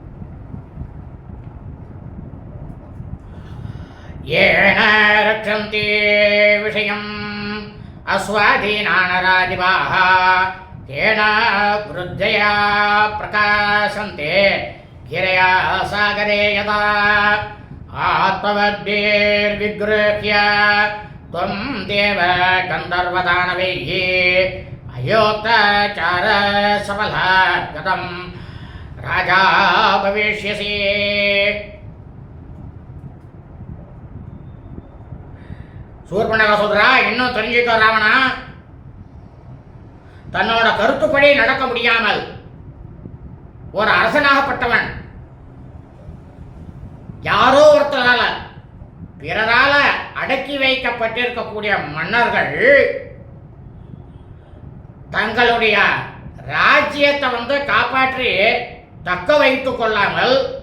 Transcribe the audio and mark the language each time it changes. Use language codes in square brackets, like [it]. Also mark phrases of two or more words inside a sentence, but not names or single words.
[sa] येन रक्षन्ति विषयम् अस्वाधीनान्नराधिपाः तेन वृद्ध्या प्रकाशन्ते गिरयः सागरे यथा आत्मवद्भिर् विगृह्य त्वं देव गन्धर्वदानवैः अयोक्ताचार सफलः गतं राजा भविष्यसि. [ta] சூர்பனக சொல்றா, இன்னும் தெரிஞ்சுக்கோ ராவணா, தன்னோட கருத்துப்படி நடக்க முடியாமல் ஒரு அரசனாகப்பட்டவன் யாரோ ஒருத்தரால பிறரால அடக்கி வைக்கப்பட்டிருக்கக்கூடிய மன்னர்கள் தங்களுடைய ராஜ்யத்தை காப்பாற்றி தக்க வைத்துக் கொள்ளாமல்